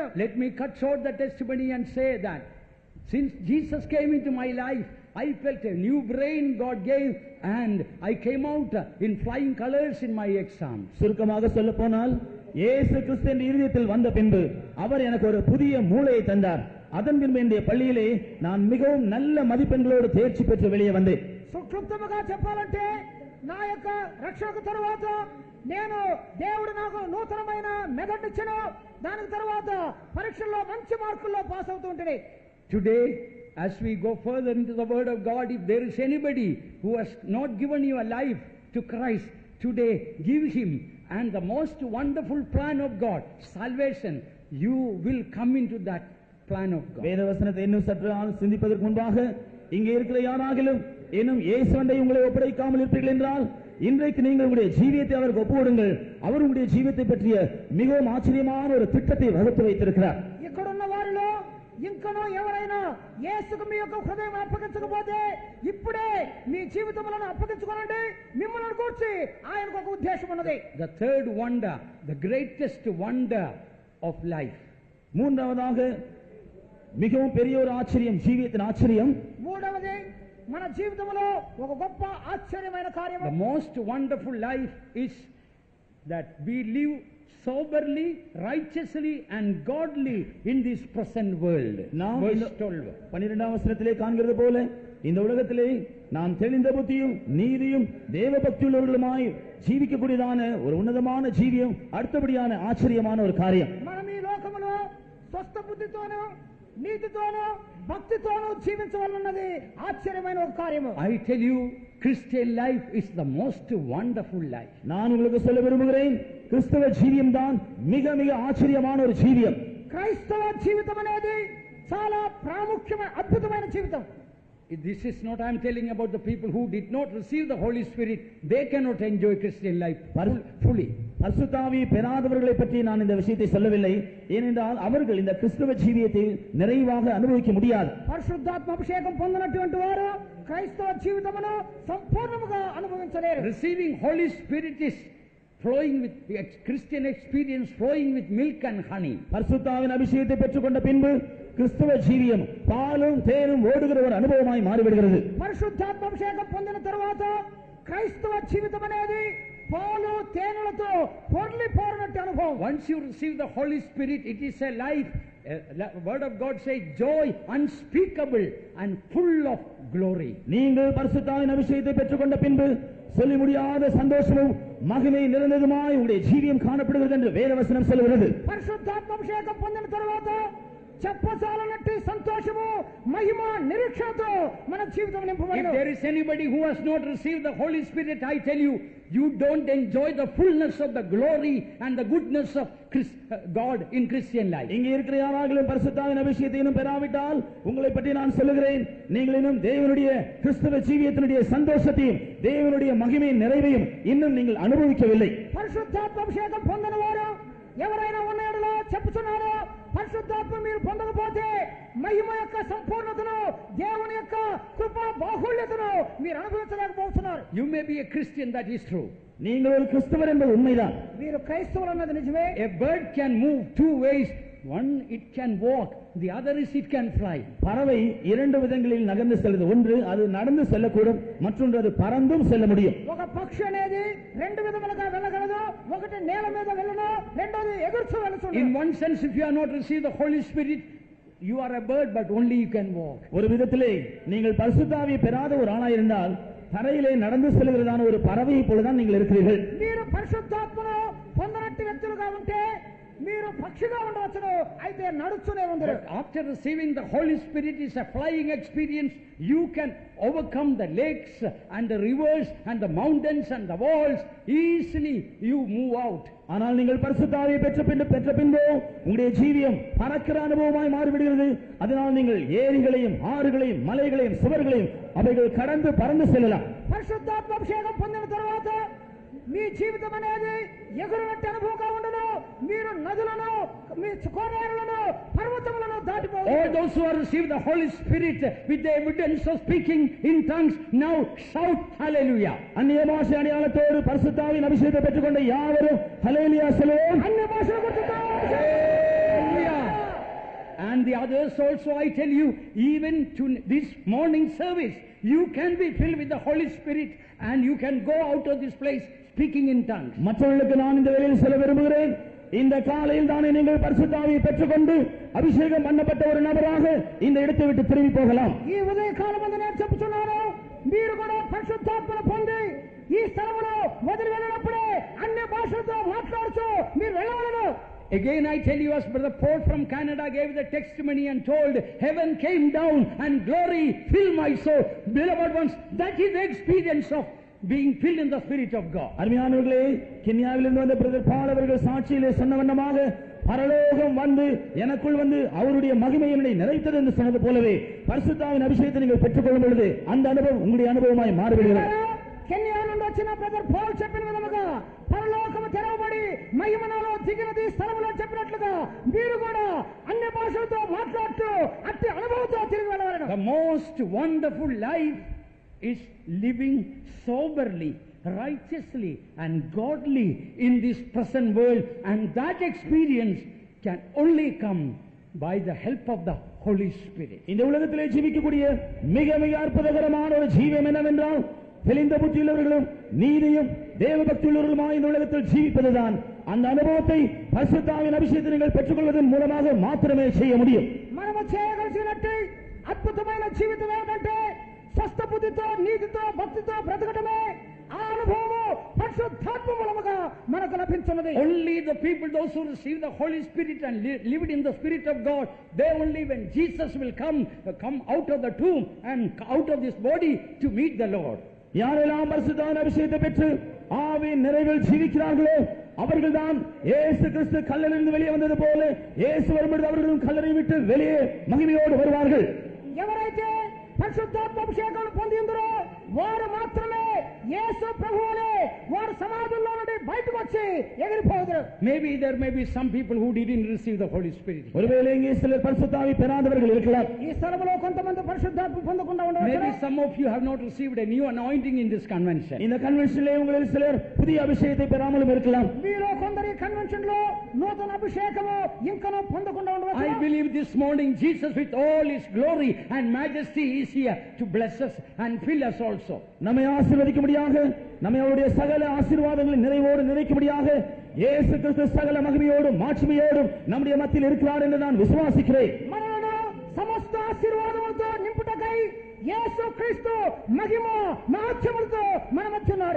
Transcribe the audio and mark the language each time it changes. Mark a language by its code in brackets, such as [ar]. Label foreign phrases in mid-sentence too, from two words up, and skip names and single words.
[en] Let me cut short the testimony and say that since Jesus came into my life, I felt a new brain God gave, and I came out in flying colors in my exams. [ta] சுருக்கமாக சொல்ல போனால் இயேசு கிறிஸ்து என்ற இருதயத்தில் வந்த பின்பு அவர் எனக்கு ஒரு புதிய மூளையை தந்தார். அதன் பின்பு என்னுடைய பள்ளியிலே நான் மிகவும் நல்ல மதிப்பெண்களோடு தேர்ச்சி பெற்று வெளியே வந்தேன். [te] సుక్లుప్తముగా చెప్పాలంటే నా యొక్క రక్షణకు తరువాత నేను దేవుడు నాకు నూతనమైన మెదడునిచ్చెను. దానికి తరువాత పరీక్షల్లో మంచి మార్కుల్లో పాస్ అవుతూ ఉంటే [en] Today, as we go further into the Word of God, if there is anybody who has not given your life to Christ, today give him, and the most wonderful plan of God, salvation, you will come into that plan of God. [ta] வேத வசனத்தை இன்னும் சற்று சிந்திப்பதற்கு முன்பாக இங்கே இருக்கிற யாராகிலும் இன்னும் இயேசுவண்டை உங்களை ஒப்படைக்காமல் இருப்பீர்கள் என்றால் இன்றைக்கு நீங்கள் உங்களுடைய ஜீவியத்தை அவருக்கு ஒப்புவிடுங்கள். அவர் உங்களுடைய ஜீவியத்தை பற்றிய மிகவும் ஆச்சரியமான ஒரு திட்டத்தை வகுத்து வைத்திருக்கிறார். [te] ఇక్కడున్న వారిలో ఇంకనూ ఎవరైనా యేసుకు మీ యొక్క హృదయం అప్పగించకపోతే ఇప్పుడే మీ జీవితములను అప్పగించుకోనండి. మిమ్మల్ని కూర్చి ఆయనకు ఒక ఉద్దేశం ఉన్నది. [en] The third wonder, the greatest wonder of life. [ta] மூன்றாவதாக மிகவும் பெரிய ஒரு ஆச்சரியம், ஜீவியத்தின் ஆச்சரியம். [te] మూడవది మన జీవితంలో ఒక గొప్ప ఆశ్చర్యమైన కార్యం. [en] The most wonderful life is that we live soberly, righteously and godly in this present world. Verse 12. [ta] 12ஆம் வசனத்திலே காண்கிறது போல இந்த உலகத்திலே நாம் தெளிந்த புத்தியும் நீதியும் தேவ பக்தியுள்ளவர்களுமாய் ஜீவிக்கக்கூடியதான ஒரு உன்னதமான ஜீவியம், அடுத்தபடியான ஆச்சரியமான ஒரு காரியம். [te] మనం ఈ లోకములో స్వస్థ బుద్ధితోనూ నీతితోనూ భక్తితోనూ జీవించవలన్నది ఆశ్చర్యమైన ఒక కార్యము. [en] I tell you, Christian life is the most wonderful life. [ta] நான் உங்களுக்கு சொல்ல விரும்புகிறேன், கிறிஸ்தவ ஜீவியம் தான் மிக மிக ஆச்சரியமான ஒரு ஜீவியம். [te] క్రైస్తవ జీవితం అనేది చాలా ప్రాముఖ్యమైన అద్భుతమైన జీవితం. [en] This is not I am telling about the people who did not receive the Holy Spirit. They cannot enjoy Christian life fully. [ta] பரிசுத்தாவி பெறாதவர்களை பற்றி நான் இந்த விஷயத்தை சொல்லவில்லை. ஏனென்றால் அவர்கள் இந்த கிறிஸ்தவ ஜீவியத்தை நிறைவாக அனுபவிக்க முடியாது. [te] పరిశుద్ధాత్మ అభిషేకం పొందినటువంటి వారు క్రైస్తవ జీవితమును సంపూర్ణముగా అనుభవించలేరు. [en] Receiving Holy Spirit is flowing with Christian experience, flowing with milk and honey. [ta] பரிசுத்தாவின் அபிஷேகத்தை பெற்றுக்கொண்ட பின்பு கிறிஸ்தவ ஜீவியம் பாலும் தேனும் ஓடுகிற ஒரு அனுபவமாய் மாறிவிடுகிறது. [te] పరిశుద్ధాత్మ అభిషేకం పొందిన తరువాత క్రైస్తవ జీవితం అనేది పాలు తేనెలతో పొర్లిపోరినట్టు అనుభవం. [en] Once you receive the Holy Spirit, it is a life. Word of God says joy unspeakable and full of glory. [ta] நீங்கள் பரிசுத்தாவின் அபிஷேகத்தை பெற்றுக்கொண்ட பின்பு சொல்லி முடியாத சந்தோஷமும் மகிமை நிறைந்ததுமாய் உங்களுடைய ஜீவியம் காணப்படுகிறது என்று வேதவசனம் சொல்கிறது. [te] పరిశుద్ధాత్మ అభిషేకం పొందిన తరువాత చెప్పచాలన్నట్టు సంతోషము మహిమ నిరీక్షణతో మన జీవితం [en] If [te] నింపబడను. [en] there is anybody who has not received the Holy Spirit, I tell you, you don't enjoy the fullness of the glory and the goodness of God in Christian life. [ta] இங்கே இருக்கிற யாராகிலும் பரிசுத்தாவின் அபிஷேகத்தை இன்னும் பெறாவிட்டால் உங்களை பற்றி நான் சொல்லுகிறேன், நீங்கள் இன்னும் தேவனுடைய கிறிஸ்தவ ஜீவியத்தினுடைய சந்தோஷத்தையும் தேவனுடைய மகிமையின் நிறைவையும் இன்னும் நீங்கள் அனுபவிக்கவில்லை. [te] పరిశుద్ధాత్మ అభిషేకం పొందిన వారు ఎవరైనా ఉన్నాడో చెప్పుచున్నారో, పరిశుద్ధాత్మ మీరు పొందకపోతే మహిమ యొక్క సంపూర్ణతను దేవుని యొక్క కృపా బాహుళ్యతను మీరు అనుభవించలేకపోతున్నారు. [en] You may be a Christian, that is true. [ta] நீங்கள் ஒரு கிறிஸ்தவர் என்பது உண்மைதான். [te] మీరు క్రైస్తవులు అన్నది నిజమే. [en] A bird can move two ways. One, it can walk. The other is it can fly. [ta] பறவை இரண்டு விதங்களில் நகர்ந்து செல்லுது. ஒன்று அது நடந்து செல்லக்கூடும், மற்றொன்று அது பறந்தும் செல்ல முடியும். [te] ఒక పక్షి అనేది రెండు విధములుగా వెళ్ళగలదు. ఒకటి నేల మీద వెళ్ళను, రెండోది ఎగురుచూ వెళుతుంది. [en] In one sense, if you have not received the Holy Spirit, you are a bird, but only you can walk. [ta] ஒரு விதத்திலே நீங்கள் பரிசுத்த ஆவியை பெறாத ஒரு ஆளாய் இருந்தால் தரையிலே நடந்து செல்கிறதான ஒரு பறவையை போலதான் நீங்கள் இருக்கிறீர்கள். [te] మీరు పరిశుద్ధాత్మను పొందనట్టి వ్యక్తులుగా ఉంటే మీరు పక్షిగా ఉండవచ్చును, అయితే నడుస్తూనే ఉంటారు. [en] After receiving the Holy Spirit is a flying experience. You can overcome the lakes and the rivers and the mountains and the walls easily. You move out. [ta] ஆனால் நீங்கள் பரிசுத்த ஆவியை பெற்ற பின்பு உங்களுடைய ஜீவியம் பறக்கிற அனுபவமாய் மாறிவிடுகிறது. அதனால் நீங்கள் ஏரிகளையும் ஆறுகளையும் மலைகளையும் சுவர்களையும் அவைகள் கடந்து பறந்து செல்லலாம். [te] పరిశుద్ధాత్మ అభిషేకం పొందిన తర్వాత మీ జీవితం అనేది ఎగురునట్టు అనుభవంగా ఉండను. మీరు నదులను, మీ కోనేరులను, పర్వతములను దాటిపోవచ్చు. [en] All those who have received the Holy Spirit with the evidence of speaking in tongues, now shout hallelujah. [ta] அந்நிய பாஷை அடையாளத்தோடு பரிசுத்த ஆவியின் அபிஷேகத்தை பெற்றுக்கொண்ட யாவரும் ஹல்லேலூயா சொல்லுவோம். [te] అన్య భాషలు [en] Hallelujah. And the others also, I tell you, even to this morning service, you can be filled with the Holy Spirit and you can go out of this place speaking in tongues. [ta] மற்றவர்களுக்கு நான் இந்த வேளையில் சொல்ல விரும்புகிறேன், இந்த காலையில் தானே நீங்கள் பரிசுத்த ஆவியை பெற்றுக்கொண்டு அபிஷேகம் பண்ணப்பட்ட ஒரு நபராக இந்த இடத்தை விட்டு திரும்பி போகலாம். [te] ఈ ఉదయ కాలమందు నేను చెప్పుచున్నాను, మీరు కూడా పరిశుద్ధాత్మను పొంది ఈ స్థలములో వదిలి వెళ్ళినప్పుడే అన్య భాషలతో మాట్లాడుతూ మీరు వెళ్ళవలను. [en] Again I tell you, as Brother Paul from Canada gave the testimony and told, heaven came down and glory filled my soul. Beloved ones, that is the experience of being filled in the Spirit of God. [ta] அருமையானவர்களே, கென்யாவிலிருந்து வந்த பிரதர் பால் அவர்கள் சாட்சியிலே சொன்ன வண்ணமாக பரலோகம் வந்து எனக்குள் வந்து அவருடைய மகிமை என்னை நிறைத்தது என்று சொன்னது போலவே பரிசுத்த ஆவியின் அபிஷேகத்தை நீங்கள் பெற்றுக்கொள்ளும் பொழுது அந்த அனுபவம் உங்களுடைய அனுபவமாய் மாறிவிடுகிறது. [te] కెన్యా నుండి వచ్చిన బ్రదర్ పౌల్ చెప్పిన విధముగా పరలోకము తెరవబడి మహిమలో దిగినది స్థలములో చెప్పినట్లుగా మీరు కూడా అన్ని భాషలతో మాట్లాడుతూ అట్టి అనుభవంతో తిరిగి వెళ్ళవలను. [en] The most wonderful life is living soberly, righteously and godly in this present world, and that experience can only come by the help of the Holy Spirit. [ta] இந்த உலகத்திலே ஜீவிக்கக்கூடிய மிக மிக அற்புதகரமான ஒரு ஜீவம் என்னவென்றால் தெளிந்த புத்தியுள்ளவர்களும் நீதியும் தேவபக்தியுள்ளவர்களுமாய் இந்த உலகத்தில் ஜீவிப்பதுதான். அந்த அனுபவத்தை பரிசுத்த ஆவியின் அபிஷேகத்தை நீங்கள் பெற்றுக்கொள்வதன் மூலமாக மாத்திரமே செய்ய முடியும். [te] మనము చేయగలిగినట్టు అద్భుతమైన జీవితం ఏంటంటే స్వస్థ బుద్ధితో నీతితో భక్తితో బ్రతకటమే. ఆ అనుభవము పరిశుద్ధాత్మ మూలముగా మనకు లభించున్నది. [en] Only the people, those who receive the Holy Spirit and lived in the Spirit of God, they only, when Jesus will come out of the tomb and out of this body to meet the Lord. [ta] யாரெல்லாம் பரிசுத்த ஆவியின் அபிஷேகத்தை பெற்று ஆவியின் நிறைவில் ஜீவிக்கிறார்களோ அவர்கள்தான் இயேசு கிறிஸ்து கல்லறையிலிருந்து வெளியே வந்தது போல இயேசு வரும்பொழுது அவர்களும் கல்லறை விட்டு வெளியே மகிமையோடு வருவார்கள். [te] ఎవరైతే పరిశుద్ధాత్మ అభిషేకం పొంది ఉందరో వారు మాత్రమే యేసు ప్రభువునే వారు సమాధుల్లో నుండి బయటకు వచ్చి ఎగిరిపోదురు. [en] Maybe there may be some people who didn't receive the Holy Spirit. [ta] ஒருவேளை இங்கே சிலர் பரிசுத்த ஆவி பெறாதவர்கள் இருக்கலாம். [te] ఈ స్థలములో కొంతమంది పరిశుద్ధాత్మ పొందకుండా ఉండవచ్చు. [en] Maybe some of you have not received a new anointing in this convention. [ta] இந்த கன்வென்ஷனிலே உங்களில் சிலர் புதிய அபிஷேகத்தை பெறாமலும் இருக்கலாம். [te] మీలో కొందరు కన్వెన్షన్ లో నూతన అభిషేకము ఇంకనూ పొందకుండా ఉండవచ్చు. [en] I believe this morning Jesus with all his glory and majesty is here to bless us and fill us also. [ta] நம்மை ஆசீர்வதிக்கும்படியாக நம்மை அவருடைய சகல ஆசீர்வாதங்களின் நிறைவோடு நிறைக்கும்படியாக இயேசு கிறிஸ்து சகல மகிமையோடும் மாட்சிமையோடும் நம்முடைய மத்தியில் இருக்கிறார் என்று நான் விசுவாசிக்கிறேன். [te] మనలను సమస్త ఆశీర్వాదములతో నింపుటకై యేసు క్రీస్తు మహిమ మహత్యములతో మన మధ్య ఉన్నాడు.